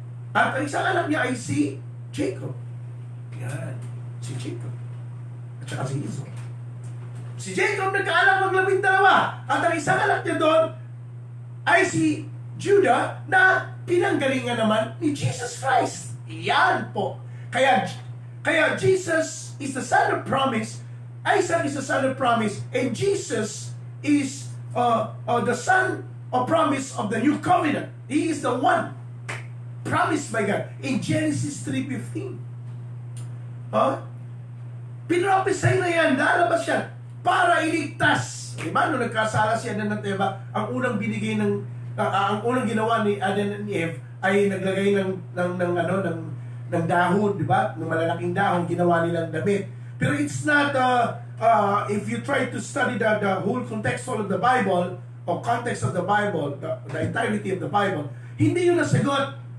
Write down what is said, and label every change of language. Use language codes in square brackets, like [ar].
[tl] At ang isang anak niya ay si Jacob. Yan, si Jacob. At saka si Esau. Si Jacob nagkaanak ng 12, at ang isang anak niya doon ay si Judah na pinanggalingan naman ni Jesus Christ. Yan po. [en] Kaya Jesus is the son of promise, Isaac is the son of promise, and Jesus is the son of promise of the new covenant. He is the one promised by God in Genesis 3:15. [tl] Pinrophesy na yan, lalabas yan para iligtas. Diba? Nung nagkasala si Adan at Eva, ang unang binigay ang unang ginawa ni Adan and Eve ay naglagay ng dahon, di ba? Ng malalaking dahon, ginawa nilang damit. [en] Pero it's not, if you try to study the whole context of the Bible, or context of the Bible, the entirety of the Bible, [tl] hindi yun nasagot.